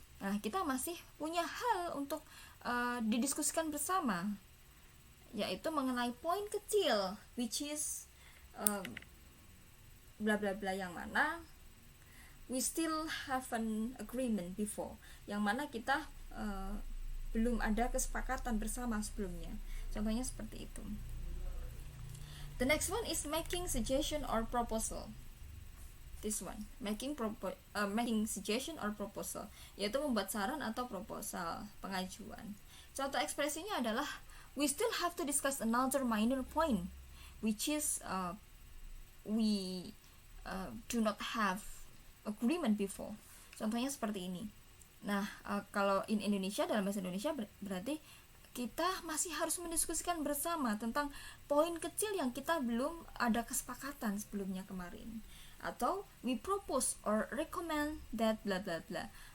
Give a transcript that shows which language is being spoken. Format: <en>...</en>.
<id>Nah, kita masih punya hal untuk didiskusikan bersama, yaitu mengenai poin kecil</id> <en>which is bla bla bla,</en> <id>yang mana</id> <en>we still have an agreement before,</en> <id>yang mana kita belum ada kesepakatan bersama sebelumnya. Contohnya seperti itu.</id> <en>The next one is making suggestion or proposal. This one, making suggestion or proposal,</en> <id>yaitu membuat saran atau proposal, pengajuan. Contoh ekspresinya adalah</id> <en>we still have to discuss another minor point which is we do not have agreement before.</en> <id>Contohnya seperti ini. Nah, kalau in Indonesia, dalam bahasa Indonesia berarti kita masih harus mendiskusikan bersama tentang poin kecil yang kita belum ada kesepakatan sebelumnya kemarin. Atau</id> <en>we propose or recommend that bla bla bla.</en>